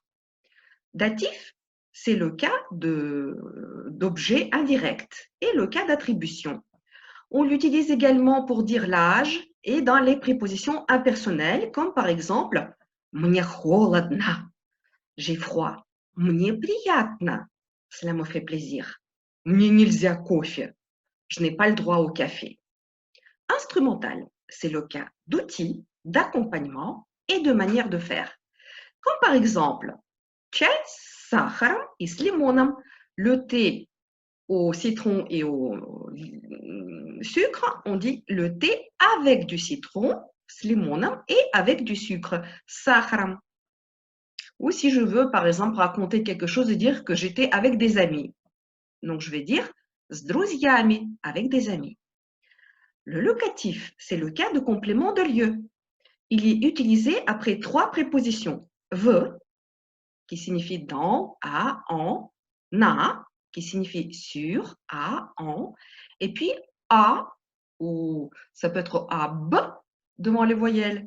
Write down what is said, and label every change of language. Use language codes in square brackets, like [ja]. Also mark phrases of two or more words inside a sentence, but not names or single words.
[fr] Datif, c'est le cas d'objet indirect et le cas d'attribution. On l'utilise également pour dire l'âge et dans les prépositions impersonnelles, comme par exemple [ru] «Мне холодно», [fr] j'ai froid. [ru] «Мне приятно», [fr] cela me fait plaisir. [ru] «Мне нельзя кофе», [fr] je n'ai pas le droit au café. Instrumental, c'est le cas d'outils, d'accompagnement et de manière de faire. Comme par exemple [ru] «Чай с сахаром и с лимоном», [fr] le thé au citron et au sucre, on dit le thé avec du citron, [ru] с лимоном, [fr] et avec du sucre, сахаром. Ou si je veux, par exemple, raconter quelque chose et dire que j'étais avec des amis. Donc, je vais dire [ru] с друзьями, [fr] avec des amis. Le locatif, c'est le cas de complément de lieu. Il est utilisé après 3 prépositions. V, qui signifie dans, à, en, na, qui signifie sur, à, en, et puis à, ou ça peut être à, b, devant les voyelles.